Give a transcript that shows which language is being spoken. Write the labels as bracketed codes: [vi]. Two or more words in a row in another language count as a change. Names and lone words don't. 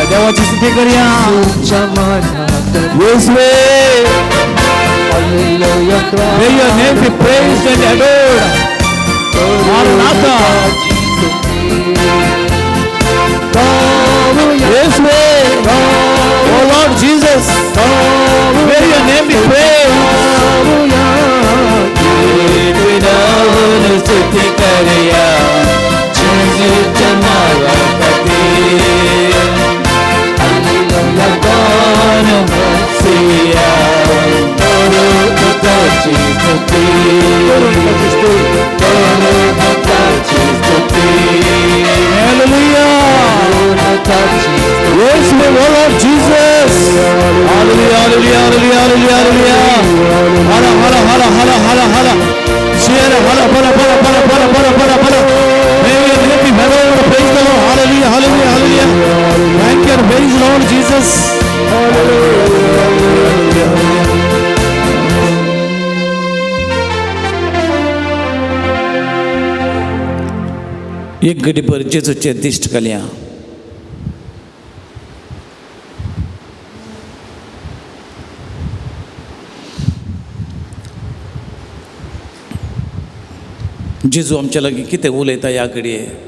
[mr] देवाची स्तुती करूया. तुमच्या मनात येशुवे, हालेलुया [en] may your name be praised and adored. Maranatha. येशुवे, oh Lord Jesus, may your name be praised. [mr] स्तुती करूया येशूच्या नावासाठी. हालेलुया गान मसीहा, तुझी स्तुती, तुझी स्तुती. हालेलुया, yes we will of Jesus. [en] Hallelujah, hallelujah, hallelujah, hallelujah, hallelujah. Hala, hala, hala, hala, hala, hala. Share, hala, hala, hala, hala, hala, hala, hala, hala. May we lift him high, praise the Lord. Hallelujah, hallelujah, hallelujah. Thank you, praise the Lord Jesus. [kok] एक घडी पर जेजूचे दिश्ट कल्या. जेजू आमच्या लागीं कितें उलयता ह्या घडये.